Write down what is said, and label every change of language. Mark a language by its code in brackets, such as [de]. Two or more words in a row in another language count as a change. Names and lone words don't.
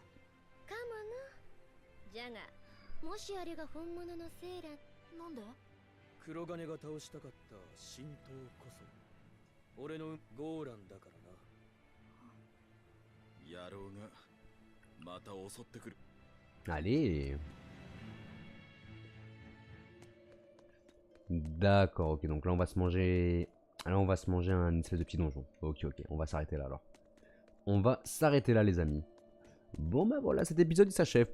[ja] かもな。じゃがもしあれが本物のセーラン。なんで？黒金が倒したかった神道こそ俺のゴーランだからな。野郎がまた襲ってくる。 [fr] Allez. D'accord, ok, donc là on va se manger... Là on va se manger un espèce de petit donjon. Ok, ok, on va s'arrêter là alors. On va s'arrêter là les amis. Bon bah voilà, cet épisode il s'achève.